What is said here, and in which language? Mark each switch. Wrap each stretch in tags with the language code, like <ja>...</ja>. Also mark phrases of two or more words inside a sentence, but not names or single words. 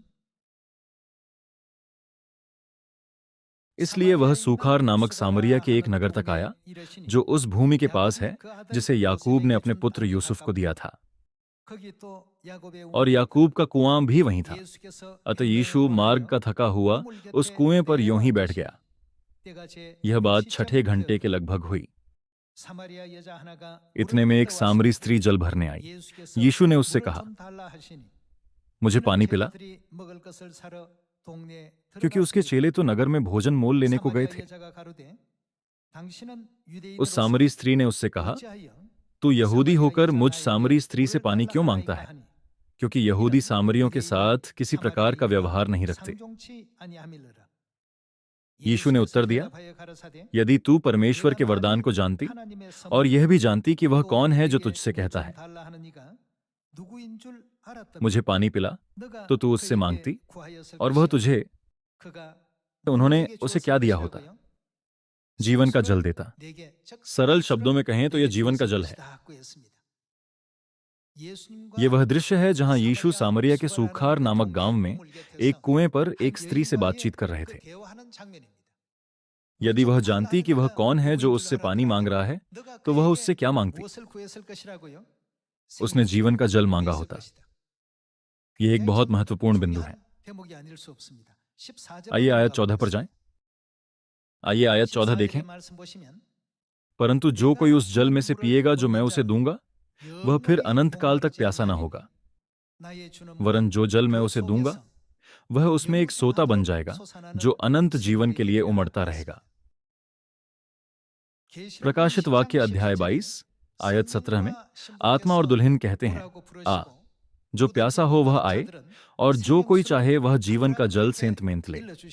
<hi>इसलिए वह सूखार नामक सामरिया के एक नगर तक आया जो उस भूमि के पास है जिसे याकूब ने अपने पुत्र यूसुफ को दिया था, और याकूब का कुआं भी वहीं था। अतः यीशु मार्ग का थका हुआ उस कुएं पर यूं ही बैठ गया। यह बात छठे घंटे के लगभग हुई।</hi> <ko>사마리아 여자 하나가</ko> <hi>इतने में एक सामरी स्त्री जल भरने आई।</hi> <ko>예수께서</ko> <hi>यीशु ने उससे</hi> <ko>물을</ko> <hi>कहा,</hi> <ko>좀 달라 하시니</ko> <hi>मुझे</hi> <ko>그는</ko> <hi>पानी पिला,</hi> <ko>제자들이 먹을 것을 사러 동네에</ko> <hi>क्योंकि उसके चेले तो नगर में भोजन मोल लेने को गए</hi> <ko>사마리아</ko> <hi>थे।</hi> <ko>여자가 가로되 당신은</ko> <hi>उस</hi> <ko>유대인으로서</ko> <hi>सामरी स्त्री ने उससे कहा,</hi> <ko>어찌하여</ko> <hi>तू यहूदी</hi> <ko>사마리아</ko> <hi>होकर मुझ</hi> <ko>여자</ko> <hi>सामरी</hi> <ko>나에게</ko> <hi>स्त्री से</hi> <ko>물을</ko> <hi>पानी</hi> <ko>달라</ko> <hi>क्यों मांगता</hi> <ko>하나이까</ko> <hi>है?</hi> <ko>하니</ko> <hi>क्योंकि यहूदी</hi> <ko>이는</ko> <hi>सामरियों के</hi> <ko>유대인과</ko> <hi>साथ किसी प्रकार का</hi> <ko>사마리아인과</ko> <hi>व्यवहार नहीं रखते।</hi> <ko>상종치 아니함이로라.</ko> <hi>यीशु ने उत्तर दिया,</hi> <ko>대답하여 가라사대</ko> <hi>यदि तू परमेश्वर के</hi> <ko>내가</ko> <hi>वरदान</hi> <ko>만일</ko> <hi>को जानती</hi> <ko>하나님의</ko> <hi>और</hi> <ko>선물</ko> <hi>यह भी जानती कि वह</hi> <ko>또</ko> <hi>कौन है जो</hi> <ko>내게</ko> <hi>तुझसे</hi> <ko>물</ko> <hi>कहता</hi> <ko>좀</ko> <hi>है,</hi> <ko>달라 하는 이가 누구인 줄 알았다면</ko> <hi>मुझे पानी पिला,</hi> <ko>너가</ko> <hi>तो तू उससे</hi> <ko>그에게</ko> <hi>मांगती</hi> <ko>구하였을</ko> <hi>और वह</hi> <ko>것이요.</ko> <hi>तुझे,</hi> <ko>그가</ko> <hi>उन्होंने</hi> <ko>너에게</ko> <hi>उसे</hi> <ko>주었을</ko> <hi>क्या दिया होता?</hi> <ko>것이라고요?</ko> <hi>जीवन का जल</hi> <ko>생수를</ko> <hi>देता।</hi> <ko>내게, 즉</ko> <hi>सरल</hi> <ko>생수를</ko> <hi>शब्दों में कहें तो यह</hi> <ko>내게</ko> <hi>जीवन का</hi> <ko>주었을</ko> <hi>जल है।</hi> <ko>것이다 하고 했습니다.</ko> <hi>ये वह दृश्य है जहां यीशु सामरिया के</hi> <ko>수가라는</ko> <hi>सूखार</hi> <ko>그</ko> <hi>नामक</hi> <ko>동네</ko> <hi>गांव में</hi> <ko>우물 곁에서</ko> <hi>एक कुएं पर</hi> <ko>한</ko> <hi>एक स्त्री से</hi> <ko>여인과의</ko> <hi>बातचीत कर रहे</hi> <ko>그</ko> <hi>थे।</hi> <ko>대화하는 장면입니다.</ko> <hi>यदि वह</hi> <ko>물 좀</ko> <hi>जानती</hi> <ko>달라</ko> <hi>कि वह</hi> <ko>하는</ko> <hi>कौन है</hi> <ko>네가</ko> <hi>जो</hi> <ko>누구인</ko> <hi>उससे</hi> <ko>줄</ko> <hi>पानी मांग</hi> <ko>알았더라면</ko> <hi>रहा है,</hi> <ko>너가</ko> <hi>तो वह</hi> <ko>그에게</ko> <hi>उससे क्या मांगती?</hi> <ko>무엇을 구했을 것이라고요?</ko> <hi>उसने जीवन का जल मांगा</hi> <ko>구했을</ko> <hi>होता।</hi> <ko>것이다.</ko> <hi>यह एक बहुत</hi> <ko>굉장히</ko> <hi>महत्वपूर्ण बिंदु है।</hi> <ko>중요한 대목이 아닐 수 없습니다. 14절</ko> <hi>आइए आयत 14 पर जाएं। आइए आयत 14 देखें।</hi> <ko>말씀 보시면</ko> <hi>परंतु जो कोई उस जल में से पिएगा जो मैं उसे दूंगा, वह फिर अनंत काल तक प्यासा न होगा, वरन जो जल मैं उसे दूंगा वह उसमें एक सोता बन जाएगा जो अनंत जीवन के लिए उमड़ता रहेगा। प्रकाशित वाक्य अध्याय 22 आयत 17 में आत्मा और दुल्हन कहते हैं, आ, जो प्यासा हो वह आए, और जो कोई चाहे वह जीवन का जल सेंत मेंत ले।</hi>